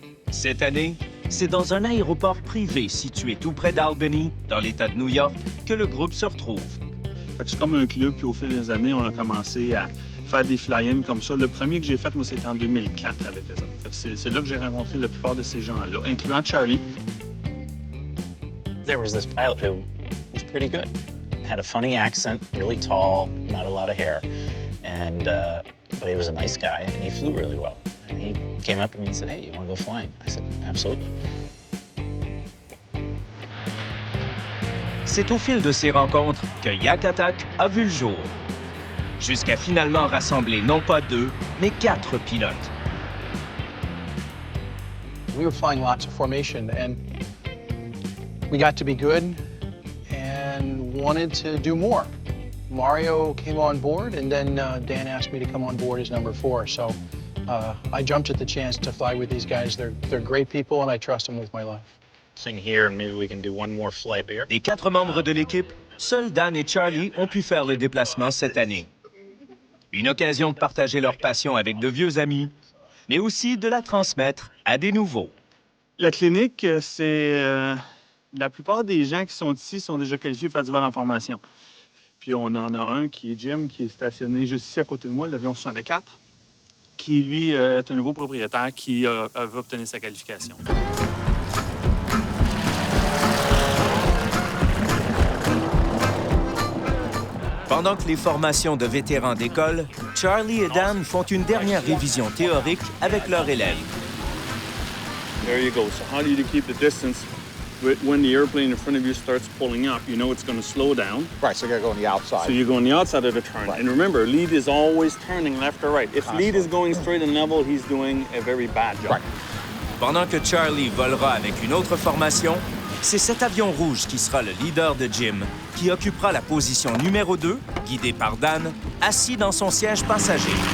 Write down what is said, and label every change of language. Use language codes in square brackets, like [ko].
[fr] Cette année, c'est dans un aéroport privé situé tout près d'Albany, dans l'État de New York, que le groupe se retrouve. C'est comme un club, puis au fil des années, on a commencé à faire des fly-ins comme ça. Le premier que j'ai fait, moi, c'était en 2004 avec les autres. C'est là que j'ai rencontré la plupart de ces gens-là, incluant Charlie. [en] There was this pilot who was pretty good. Had a funny accent, really tall, not a lot of hair. And, but he was a nice guy, and he flew really well. And he came up to me and said, "Hey, you want to go flying?" I said, "Absolutely." [fr] C'est au fil de ces rencontres que Yak Attack a vu le jour, jusqu'à finalement rassembler non pas 2, mais 4 pilotes. [en] We were flying lots of formation, and we got to be good and wanted to do more. Mario came on board, and then Dan asked me to come on board as number 4. So I jumped at the chance to fly with these guys. They're great people, and I trust them with my life. Sing here, and maybe we can do one more flight there. [fr] Des 4 membres de l'équipe, seuls Dan et Charlie ont pu faire le déplacement cette année. Une occasion de partager leur passion avec de vieux amis, mais aussi de la transmettre à des nouveaux. La clinique, c'est... la plupart des gens qui sont ici sont déjà qualifiés pour faire du vol en formation. Puis on en a un qui est Jim, qui est stationné juste ici à côté de moi, l'avion 64, qui lui est un nouveau propriétaire qui va obtenir sa qualification. Pendant que les formations de vétérans décollent, Charlie et Dan font une dernière révision théorique avec leurs élèves. [en] There you go. So how do you keep the distance when the airplane in front of you starts pulling up? You know it's going to slow down. Right, so you gotta go on the outside. So you go on the outside of the turn. Right. And remember, lead is always turning left or right. If lead is going straight and level, he's doing a very bad job. Right. [fr] Pendant que Charlie volera avec une autre formation, c'est cet avion rouge qui sera le leader de Jim, qui occupera la position numéro 2, guidé par Dan, assis dans son siège passager.